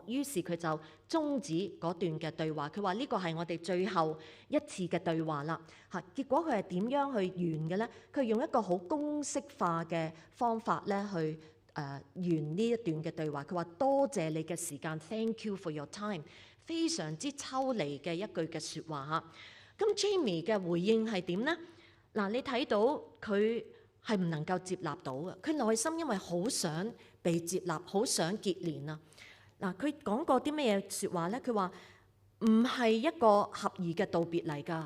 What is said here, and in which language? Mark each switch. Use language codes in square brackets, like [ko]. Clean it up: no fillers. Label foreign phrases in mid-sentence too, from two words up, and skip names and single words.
[yue] 於是佢就終止嗰段嘅對話。佢話呢個係我哋最後一次嘅對話啦。結果佢係點樣去完嘅呢？佢用一個好公式化嘅方法咧去完呢一段嘅對話。佢話多謝你嘅時間 ， [en] Thank you for your time， [yue] 非常之抽離嘅一句嘅説話嚇。咁 Jamie 嘅回應係點呢？嗱，你睇到佢係唔能夠接納到嘅，佢內心因為好想被接納，好想結連啊！嗱，佢講過啲咩嘢説話咧？佢話唔係一個合宜嘅道別嚟㗎。